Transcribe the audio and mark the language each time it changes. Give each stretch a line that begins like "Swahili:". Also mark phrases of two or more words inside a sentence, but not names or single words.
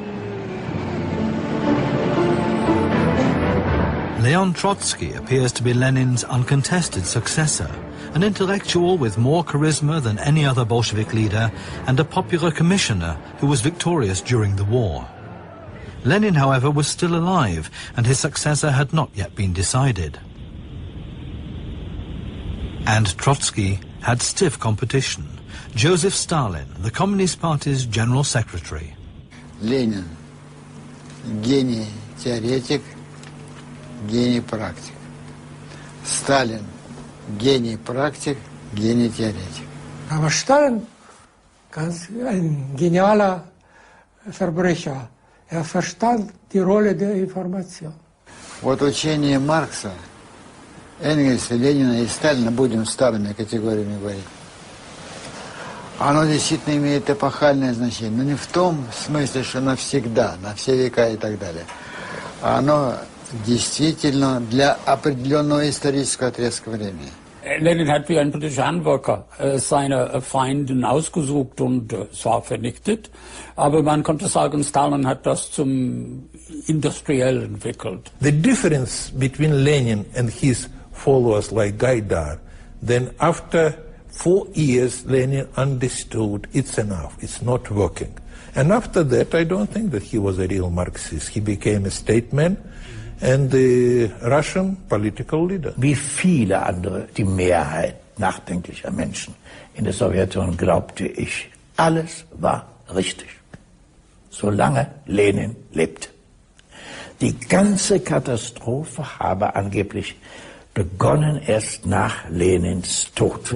English: Leon Trotsky appears to be Lenin's uncontested successor, an intellectual with more charisma than any other Bolshevik leader and a popular commissioner who was victorious during the war. Lenin, however, was still alive and his successor had not yet been decided. And Trotsky had stiff competition. Joseph Stalin, the Communist Party's General Secretary.
Russian: Lenin, гений теоретик, гений практик. Stalin, гений практик, гений теоретик.
German: Aber Stalin, ein genialer Verbrecher, er verstand die Rolle der Information.
Russian: Вот учение Маркса, Энгельса, Ленина и Сталина, будем старыми категориями говорить, оно действительно имеет эпохальное значение, но не в том смысле, что навсегда, на все века и так далее. Оно действительно для определенного исторического отрезка времени.
German: Lenin hat wie ein politischer Handwerker seine Feinde ausgesucht und zwar vernichtet, aber man konnte sagen, Stalin hat das zum Industriell entwickelt.
English: The difference between Lenin and his followers like Gaidar, then after 4 years Lenin understood it's enough, it's not working. And after that I don't think that he was a real Marxist. He became a statesman and the Russian political leader.
German: Wie viele andere, die Mehrheit nachdenklicher Menschen in der Sowjetunion glaubte ich, alles war richtig, solange Lenin lebte. Die ganze Katastrophe habe angeblich begonnen erst nach Lenins Tod.